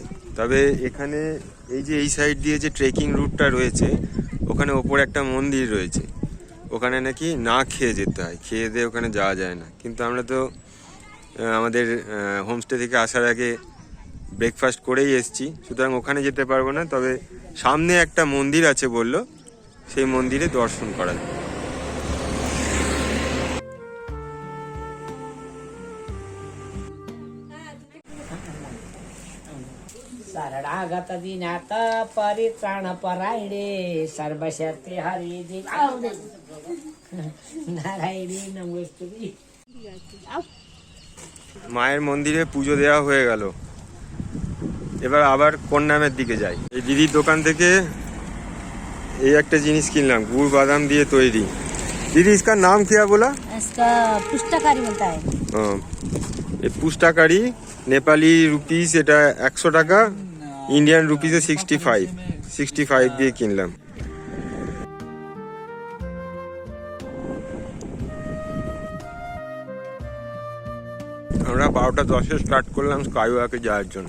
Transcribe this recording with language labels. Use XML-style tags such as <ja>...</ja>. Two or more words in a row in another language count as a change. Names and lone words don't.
<bn>তবে এখানে এই যে এই সাইড দিয়ে যে ট্রেকিং রুটটা রয়েছে, ওখানে ওপরে একটা মন্দির রয়েছে, ওখানে নাকি না খেয়ে যেতে হয়, খেয়ে দিয়ে ওখানে যাওয়া যায় না। কিন্তু আমরা তো আমাদের হোমস্টে থেকে আসার আগে ব্রেকফাস্ট করেই এসেছি, সুতরাং ওখানে যেতে পারবো না। তবে সামনে একটা মন্দির আছে বললো, সেই মন্দিরে দর্শন করা যায়।</bn> <sa>शरणागत दिनात परित्राण परायणे सर्वशक्ती हरी नारायणी नमस्ते।</sa> <bn>মায়ের মন্দিরে পুজো দেওয়া হয়ে গেল, এবার আবার কন্যামের দিকে যাই। এই দিদির দোকান থেকে এই একটা জিনিস কিনলাম, গুড় বাদাম দিয়ে তৈরি।</bn> <hi>दीदी इसका नाम क्या बोला? इसका पुष्टाकारी बोलता है। ये पुष्टाकारी नेपाली रुपीस,</hi> <bn>এটা 100 টাকা,</bn> <en>Indian rupees</en> <bn>65 দিয়ে কিনলাম। আমরা 12:10 স্টার্ট করলাম স্কাইওয়াকে যাওয়ার জন্য।</bn>